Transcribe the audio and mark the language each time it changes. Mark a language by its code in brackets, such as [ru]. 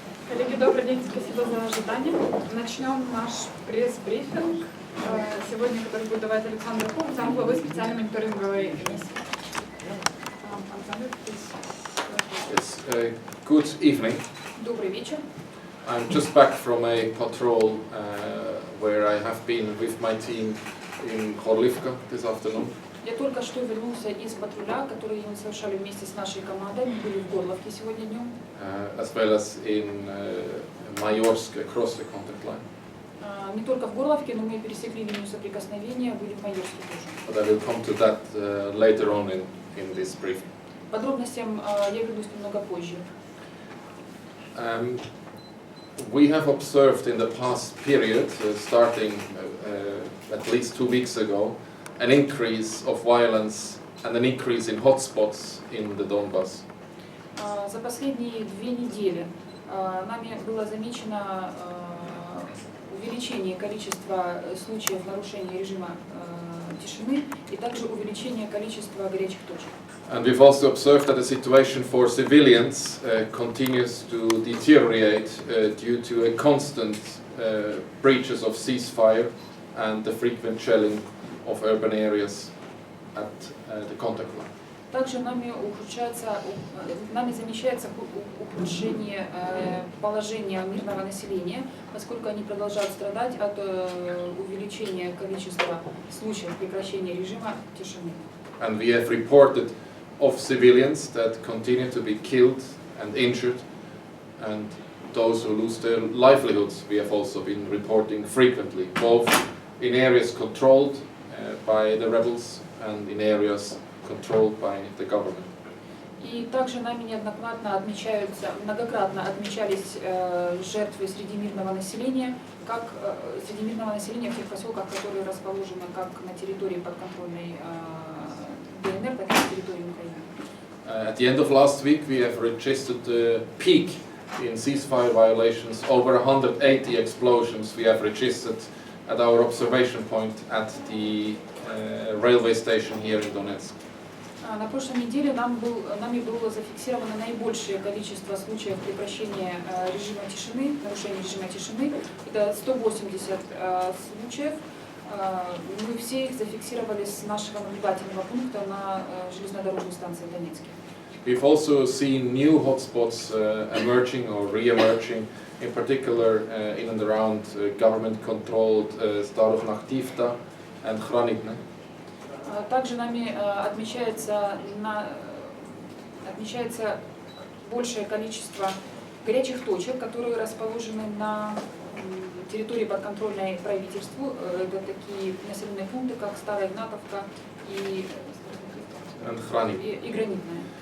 [ru] Коллеги, добрый день, спасибо за ожидание. Начнем наш пресс-брифинг, сегодня, который будет давать Александр Хуг, замглавы специальной мониторинговой миссии. [en] Good evening. [ru] Добрый вечер. [en] I'm just back from a patrol where I have been with my team in Horlivka this afternoon. [ru] Я только что вернулся из патруля, который мы совершали вместе с нашей командой. Мы были в Горловке сегодня днем. [en] As well as in Mayorsk across the contact line. [ru] Не только в Горловке, но мы пересекли линию соприкосновения, были в Майорске тоже. [en] But I will come to that later on in this briefing. [ru] Подробностям я вернусь немного позже. [en] We have observed in the past period, starting at least 2 weeks ago, an increase of violence and an increase in hotspots in the Donbass. [ru] За последние 2 недели нами было замечено увеличение количества случаев нарушения режима тишины и также увеличение количества горячих точек. [en] And we've also observed that the situation for civilians continues to deteriorate due to a constant breaches of ceasefire and the frequent shelling of urban areas at the contact line. [ru] Также нами замечается ухудшение положения мирного населения, поскольку они продолжают страдать от увеличения количества случаев прекращения режима тишины. [en] And we have reported of civilians that continue to be killed and injured, and those who lose their livelihoods we have also been reporting frequently, both in areas controlled by the rebels and in areas controlled by the government. [ru] И также нами многократно отмечались жертвы среди мирного населения, в тех поселках, которые расположены как на территории подконтрольной ДНР, так и на территории Украины. [en] At the end of last week, we have registered the peak in ceasefire violations. Over 180 explosions we have registered at our observation point at the railway station here in Donetsk. [ru] На прошлой неделе нами было зафиксировано наибольшее количество случаев прекращения режима тишины, нарушения режима тишины. Это 180 случаев. Мы все их зафиксировали с нашего наблюдательного пункта на железнодорожной станции Донецке. [en] We've also seen new hotspots emerging or re-emerging, in particular in and around government-controlled Starokhnaktivta and Khranitne. [ru] Также нами отмечается большее количество горячих точек, которые расположены на территории подконтрольной правительству. Это такие населенные пункты, как Старая Игнатовка и Гранитная.